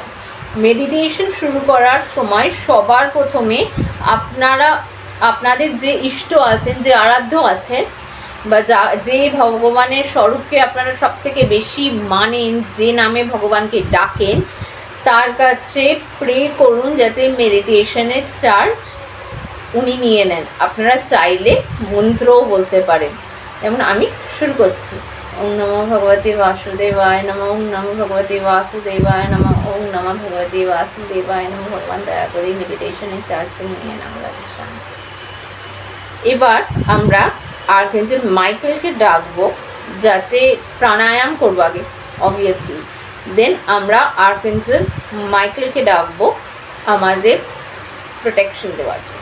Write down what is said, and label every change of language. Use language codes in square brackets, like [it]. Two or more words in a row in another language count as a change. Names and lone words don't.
[bn] মেডিটেশন শুরু করার সময় সবার প্রথমে আপনাদের যে ইষ্ট আছেন, যে আরাধ্য আছেন, বা যে ভগবানের স্বরূপকে আপনারা সব থেকে বেশি মানেন, যে নামে ভগবানকে ডাকেন, তার কাছে প্রে করুন যাতে মেডিটেশনের চার্জ উনি নিয়ে নেন। আপনারা চাইলে মন্ত্রও বলতে পারেন। যেমন আমি শুরু করছি, [sa] ওম নমো ভগবতে বাসুদেবায় নমঃ, ওম নমো ভগবতে বাসুদেবায় নমঃ, ওম নমো ভগবতে বাসুদেবায় নমঃ। [bn] ভগবান দয়া করে মেডিটেশনের চার্জটা নিয়ে নেন। এবার আমরা আর্কএঞ্জেল মাইকেলকে ডাকবো, যাতে প্রাণায়াম করবো আগে [en] obviously, then [bn] আমরা আর্কএঞ্জেল মাইকেলকে ডাকবো আমাদের প্রোটেকশন দেওয়ার জন্য।